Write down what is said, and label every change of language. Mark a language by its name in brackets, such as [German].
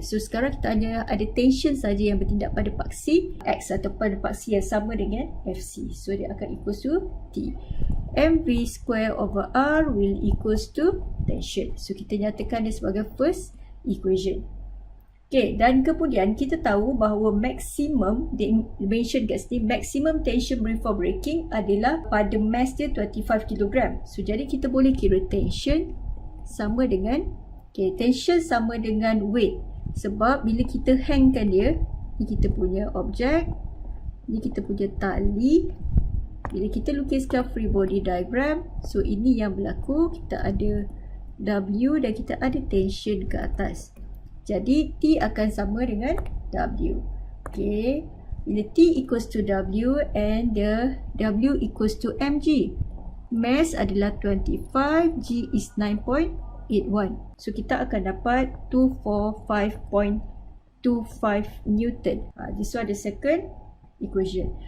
[Malay] So sekarang kita hanya ada tension saja yang bertindak pada paksi X atau pada paksi yang sama dengan Fc. [English] So [Malay] dia akan [English] equals to T. mv square over R will equals to tension. [Malay] So kita nyatakan dia sebagai first equation. Okay, dan kemudian kita tahu bahawa maximum, dia mention kat sini, [English] maximum tension before breaking [Malay] adalah pada mass dia 25 kg. So jadi kita boleh kira tension sama dengan, okay, tension sama dengan weight. Sebab bila kita hangkan dia, ni kita punya objek, ni kita punya tali. Bila kita lukiskan free body diagram, so ini yang berlaku, kita ada W dan kita ada tension ke atas. Jadi T akan sama dengan W. [English] Okay, [Malay] bila [English] T equals to W and the W equals to mg, mass [Malay] adalah [English] 25, G is 9.81. [Malay] So kita akan dapat 245.25 Newton. [English] This one the second equation.